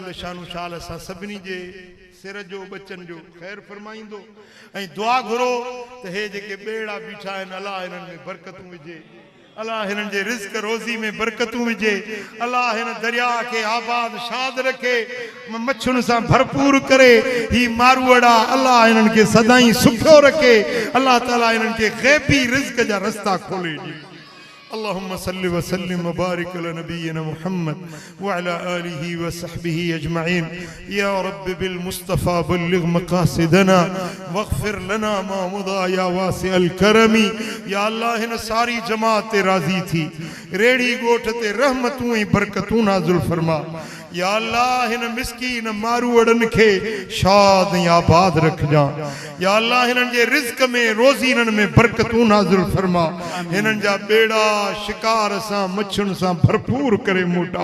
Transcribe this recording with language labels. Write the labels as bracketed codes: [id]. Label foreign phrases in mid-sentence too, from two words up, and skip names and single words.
[sd] शानु शाल सां सभिनी जे सिर जो बचन जो ख़ैर फरमाईंदो ऐं दुआ घुरो त हे जेके ॿेड़ा बीठा आहिनि अलाह हिननि में बरकतूं विझे अल्लाह हिननि जे रिज़्क़ रोज़ी में बरकतूं विझे अल्लाह हिन दरिया के आबाद शाद रखे मच्छुनि सां भरपूर करे ही मारूअड़ा अल्लाह हिननि खे सदाईं सुखियो रखे अल्लाह ताला हिननि खे ग़ैबी रिज़्क़ जा रस्ता खोले ॾिए [ar] اللهم صل وسلم وبارك على نبينا محمد وعلى آله وصحبه أجمعين يا رب بالمصطفى بلغ مقاصدنا واغفر لنا ما مضى يا واسع الكرم يا الله [sd] हिन सारी जमात ते राज़ी थी रेड़ी गोठ ते रहमतूं ऐं बरकतूं नाज़िल फरमा या अल्लाह हिन मिस्कीन मारूअड़न खे शाद ऐं आबाद रखजा या अल्लाह हिननि जे रिज़्क में रोज़ी हिननि में बरकतूं नाज़िल फरमा हिननि जा बेड़ा शिकार सां मच्छुनि सां भरपूर करे मोटा